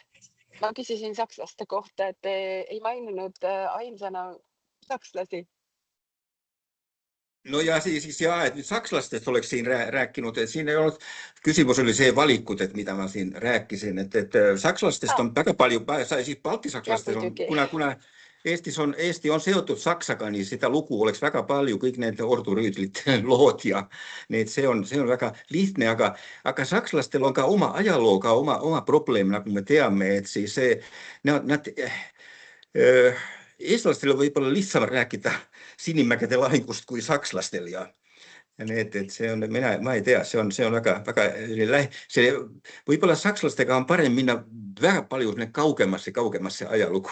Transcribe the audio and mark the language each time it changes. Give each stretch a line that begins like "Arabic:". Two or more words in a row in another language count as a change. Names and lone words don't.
Estonian: Ma küsisin sakslaste kohta, et te ei maininud ainsana sakslasi. No ja siis et nüüd sakslastest oleks siin rääkinud, et siin ei olnud, küsimus oli see valikud, et mida ma siin rääkisin, et sakslastest on väga palju, siis baltisakslastest on, kuna Eesti on seotud Saksaga,
Finnish: niin sitä luku
Estonian: oleks väga palju, kõik need ordurüüdlite lood ja need, see on väga lihtne, aga sakslastel on ka oma ajalooga, oma probleem, nagu me teame, et siis eestlastel on võib-olla lihtsam rääkida Sinimägede lahingust kui sakslastel ja need, et see on, ma ei tea, see on väga võib-olla sakslastega on parem minna väga palju kaugemasse ajalugu.